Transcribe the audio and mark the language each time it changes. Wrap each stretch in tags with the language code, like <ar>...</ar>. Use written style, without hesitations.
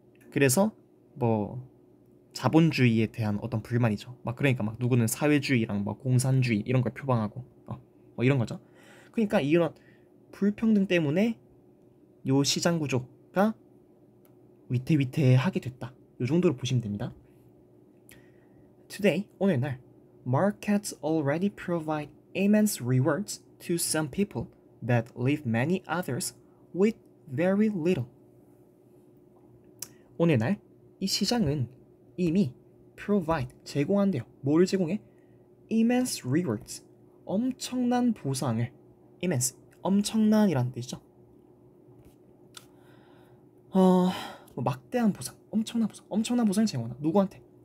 <ko>그래서 뭐 자본주의에 대한 어떤 불만이죠. 막 그러니까 막 누구는 사회주의랑 뭐 공산주의 이런 걸 표방하고 뭐 이런 거죠. 그러니까 이런 불평등 때문에 요 시장 구조가 위태위태하게 됐다. 요 정도로 보시면 됩니다.</ko> <en>Today, 오늘날 markets already provide immense rewards to some people that leave many others with very little.</en> <ko>오늘날 이 시장은 이미 provide, 제공한대요. 뭐를 제공해? immense rewards, 엄청난 보상을, immense, 엄청난이라는 뜻이죠. 뭐 막대한 보상, 엄청난 보상을 제공한다. 누구한테?</ko>